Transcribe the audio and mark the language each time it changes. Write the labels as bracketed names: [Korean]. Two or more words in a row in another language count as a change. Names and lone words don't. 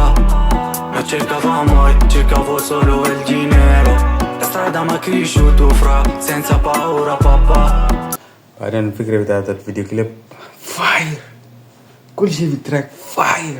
[Italian] Non cercavo amore, cercavo solo il dinero. La strada m'ha cresciuto fra, senza paura papà. [Arabic] بعدين الفكرة بتاعت [English] video clip [Arabic] فاير، كل شيء في التراك فاير.